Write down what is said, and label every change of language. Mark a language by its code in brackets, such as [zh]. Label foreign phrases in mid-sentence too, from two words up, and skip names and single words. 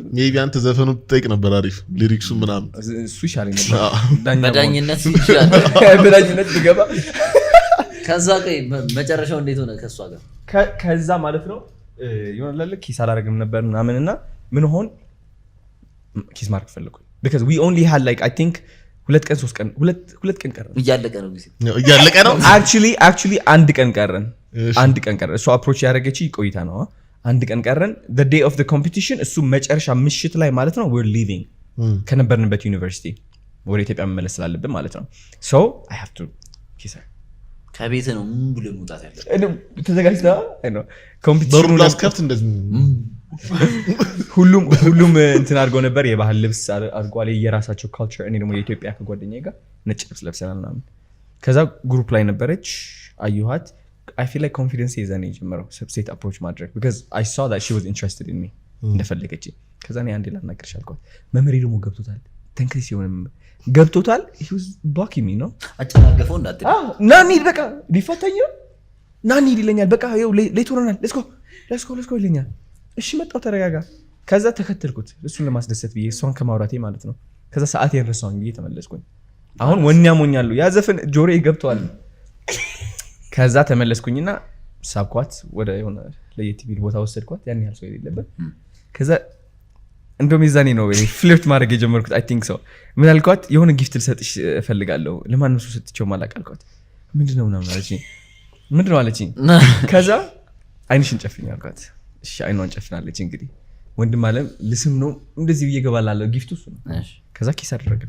[am] ሜቢ አንተ ዘፈኑ ትጠይቅ ነበር አሪፍ ሊሪክሱ ምናምን እሱ ይሻለኝ ነበር በዳኝነት ይሻላል በዳኝነት ልገባ። ከዛ መጨረሻው እንዴት ሆነ ከሷ ጋር? ከዛ ማለት ነው ይሆናል ኪስ አላረግም ነበር ምናምንና ምን ሆን [en] kiss mark [am] ፈለኩኝ [en] because we only had like I think [am] ሁለት ቀን ቀረን። እያለቀ ነው actually አንድ ቀን ቀረን። እሱ አፕሮች ያደረገች ቆይታ ነው። አንድ ቀን ቀረን [en] the day of the competition [am] እሱ መጨረሻ ምሽት ላይ ማለት ነው [en] we're leaving [am] ከነበርንበት ዩኒቨርሲቲ ወደ ኢትዮጵያ መመለስ ስላለብን ማለት ነው። [en] so I have to kiss her [am] ከቤት ነው ምን ብሎ መውጣት ያለው ተዘጋጅታ ነው ኮምፒቲሽኑ ላስከፍት እንደዚህ ሁሉም እንትን አድርገው ነበር። የባህል ልብስ አድርጓል የራሳቸው ካልቸር። እኔ ደግሞ የኢትዮጵያ ከጓደኛዬ ጋር ነጭ ልብስ ለብሰናል ምናምን። ከዛ ግሩፕ ላይ ነበረች አየኋት። [en] I feel like confidence is an [am] ጀመረው ሴት አፕሮች ማድረግ [en] because I saw that she was interested in me [am] እንደፈለገች። ከዛ እኔ አንዴ ላናግርሽ አልኳት። መምሬ ደግሞ ገብቶታል ተንከስ ሲሆንም ገብቶታል [en] he was blocking me [am] ነው አጨናገፈው እንዳትል ናኒ በቃ ሊፈታኝ ናኒ ይለኛል። በቃ ይኸው ሌት ሆነናል [en] let's go [am] ይለኛል። እሺ መጣው ተረጋጋ። ከዛ ተከተልኩት እሱን ለማስደሰት ብዬ እሷን ከማውራቴ ማለት ነው። ከዛ ሰዓት የረሳውን ብዬ ተመለስኩኝ። አሁን ወኛ ሞኛሉ ያ ዘፈን ጆሮዬ ገብቷል። ከዛ ተመለስኩኝና ሳብኳት ወደ የሆነ ለየት የሚል ቦታ ወሰድኳት ያን ያህል ሰው የሌለበት። ከዛ እንደውም የዛኔ ነው ፍሊርት ማድረግ የጀመርኩት [en] I think so። [am] ምን አልኳት የሆነ ጊፍት ልሰጥሽ እፈልጋለሁ ለማንም ሰው ሰጥቼው ማላቅ አልኳት። ምንድነው ምናምን አለችኝ። ምንድነው አለችኝ። ከዛ አይንሽን ጨፍኝ አልኳት። እሺ አይኗን ጨፍናለች። እንግዲህ ወንድም አለም ልስም ነው እንደዚህ ብዬ ገባላለሁ ጊፍቱ እሱ ነው። ከዛ ኪስ አደረግን